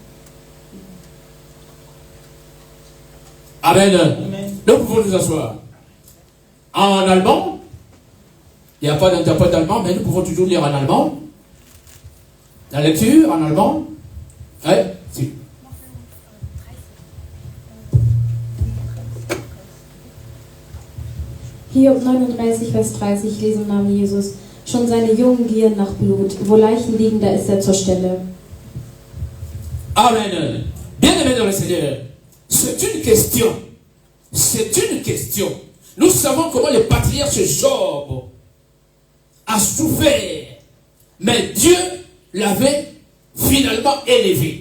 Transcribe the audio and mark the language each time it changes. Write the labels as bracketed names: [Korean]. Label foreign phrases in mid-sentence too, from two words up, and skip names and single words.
[French] Amen. Amen. Nous pouvons nous asseoir. En allemand, il n'y a pas d'interprète allemand, mais nous pouvons toujours lire en allemand. La lecture en allemand. Oui, si. [German] Hiob 39, Vers 30, ich lese im Namen Jesus. Schon seine Jungen gieren nach Blut. Wo Leichen liegen, da ist er zur Stelle. Amen. [French] Bien-aimés dans le Seigneur, c'est une question. C'est une question. Nous savons comment le patriarche Job a souffert. Mais Dieu l'avait finalement élevé.